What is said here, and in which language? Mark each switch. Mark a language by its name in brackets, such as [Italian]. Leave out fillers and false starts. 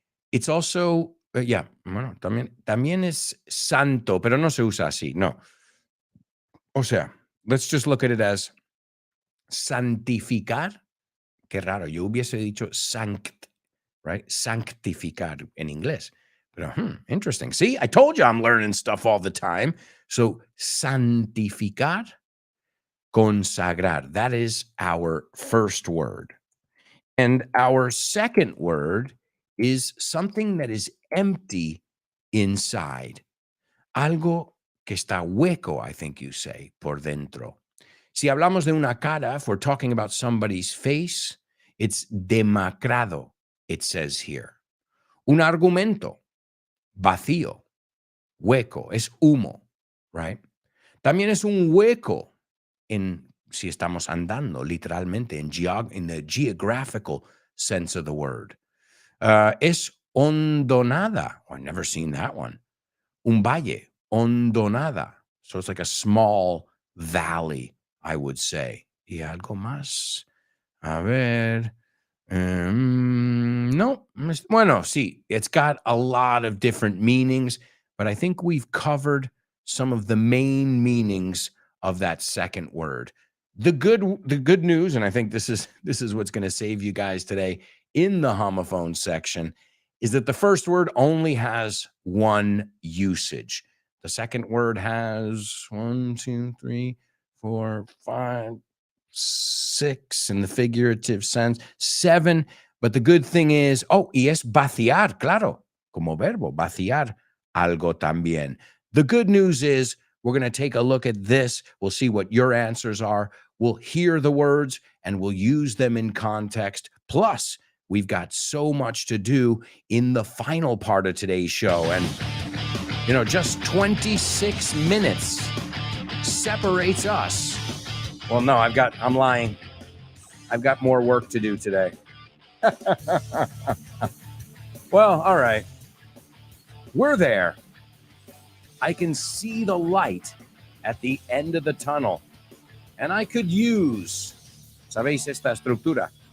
[English] It's also, [Spanish] bueno, también es santo, pero no se usa así, no. O sea, [English] let's just look at it as [Spanish] santificar. Qué raro, yo hubiese dicho [English] right? Sanctificar en inglés. [Spanish] Pero, [English] interesting. See, I told you I'm learning stuff all the time. So, [Spanish] santificar, consagrar. [English] That is our first word. And our second word is something that is empty inside. [Spanish] Algo que está hueco, [English] I think you say, [Spanish] por dentro. Si hablamos de una cara, [English] if we're talking about somebody's face, [Spanish] it's demacrado, [English] it says here. [Spanish] Un argumento, vacío, hueco, es humo, [English] right? [Spanish] También es un hueco si estamos andando, literalmente, [English] in the geographical sense of the word. [Spanish] Es hondonada. [English] Oh, I've never seen that one. [Spanish] Un valle, hondonada. [English] So it's like a small valley, I would say. [Spanish] Y algo más. A ver. No. Bueno, sí, [English] it's got a lot of different meanings, but I think we've covered some of the main meanings of that second word. The good news, and I think this is what's going to save you guys today in the homophone section, is that the first word only has one usage. The second word has 1, 2, 3, 4, 5, 6 in the figurative sense, 7. But the good thing is, [Spanish] y es vaciar, claro, como verbo, vaciar algo también. [English] The good news is we're going to take a look at this. We'll see what your answers are. We'll hear the words and we'll use them in context. Plus, we've got so much to do in the final part of today's show. And, just 26 minutes separates us. Well, no, I'm lying. I've got more work to do today. Well, all right. We're there. I can see the light at the end of the tunnel. And I could use, [Spanish] ¿sabéis esta estructura?